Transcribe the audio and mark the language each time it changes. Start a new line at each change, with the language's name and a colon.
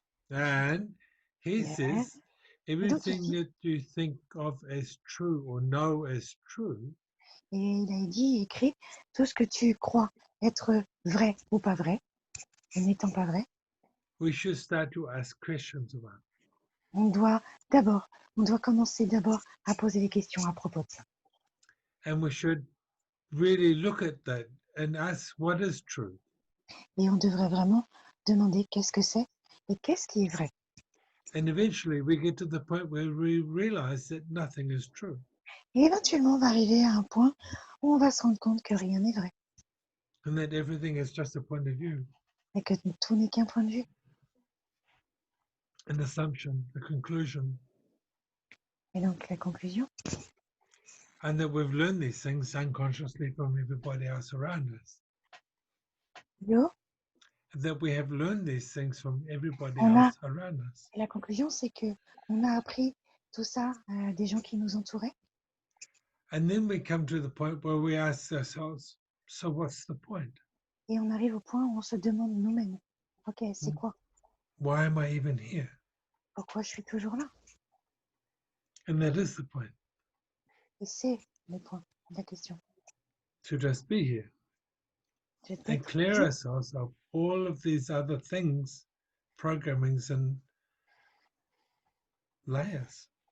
English: And he says everything that you think of as true or know as true.
French: Et il a dit, écrit, tout ce que tu crois être vrai ou pas vrai, n'étant pas vrai.
English: We should start to ask questions about.
French: On doit commencer d'abord à poser des questions à propos de ça.
English: And we should really look at that and ask what is true.
French: Et on devrait vraiment demander qu'est-ce que c'est et qu'est-ce qui est vrai.
English: And eventually we get to the point where we realize that nothing is true.
French: Et éventuellement, on va arriver à un point où on va se rendre compte que rien n'est vrai.
English: And that everything is just a point of view.
French: Et que tout n'est qu'un point de vue.
English: An assumption, a conclusion.
French: Et donc, la conclusion.
English: And that we've learned these things unconsciously from everybody else around us. That we have learned these things from everybody else around us.
French: La conclusion, c'est que on a appris tout ça à des gens qui nous entouraient.
English: And then we come to the point where we ask ourselves, so what's the point?
French: Et on arrive au point où on se demande nous-mêmes, ok, c'est quoi?
English: Why am I even here?
French: Pourquoi je suis toujours là?
English: And that is the point,
French: Et c'est le point de la question.
English: to just be here
French: Je
English: and
French: d'être
English: clear
French: juste,
English: ourselves of all of these other things, programmings and layers.